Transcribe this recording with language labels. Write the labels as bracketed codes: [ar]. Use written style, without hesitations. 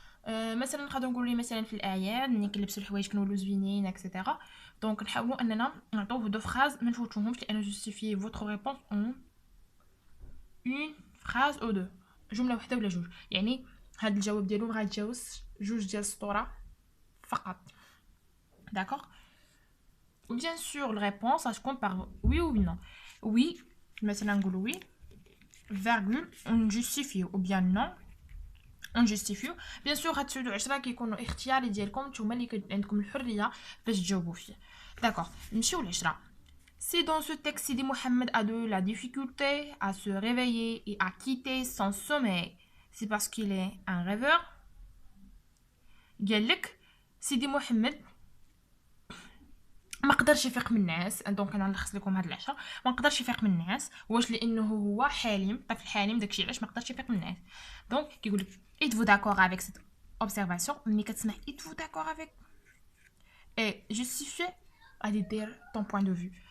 [ar] مثلا نقدروا نقولوا مثلا في الاعياد ملي كنلبسوا الحوايج كنولوا زوينين اكسيتيرا. دونك نحاولوا اننا نعطوه دو فراز ما نفوتوهمش لانه [fr] justifier votre réponse en une phrase ou deux. [ar] جمله واحده ولا جوج. يعني هاد الجواب ديالو غيتجاوز جوج ديال السطوره فقط. [fr] d'accord. ou bien sûr la réponse ça se compte par oui ou non. oui [ar] مثلا نقولوا [fr] oui virgule on justifie ou bien non on justifie. bien sûr [ar] هادشي 10 كيكونوا اختياري ديالكم نتوما اللي عندكم الحريه باش تجاوبوا فيه. d'accord. نمشيو ل10. [fr] Si dans ce texte Sidi Mohamed a de la difficulté à se réveiller et à quitter son sommeil, c'est parce qu'il est un rêveur. [ar] قال لك سيدي محمد ما قدرش يفيق من الناس. دونك انا نلخص لكم هاد العشرة. ما قدرش يفيق من الناس واش لانه هو حالم طفل حالم داكشي علاش ما قدرش يفيق من الناس. دونك كيقول لك [fr] êtes-vous d'accord avec cette observation؟ [ar] ملي كتسمع [fr] êtes-vous d'accord avec et justifier [ar] غادي دير [fr] ton point de vue.